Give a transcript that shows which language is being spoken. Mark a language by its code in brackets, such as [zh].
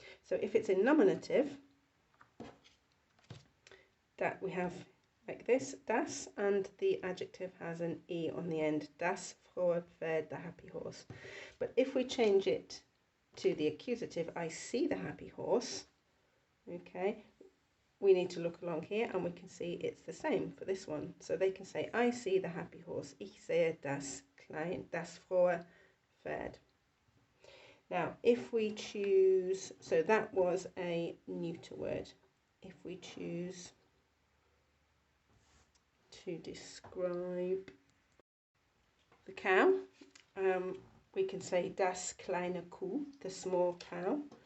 [en] So if it's in nominative, that we have like this, das, and the adjective has an E on the end, [de] das frohe Pferd, [en] the happy horse. But if we change it to the accusative, I see the happy horse, okay, we need to look along here and we can see it's the same for this one. So they can say, I see the happy horse. [de] Ich sehe das frohe Pferd. [en] Now, if we choose, so that was a neuter word. If we choose to describe the cow, we can say [de] das kleine Kuh, [en] the small cow.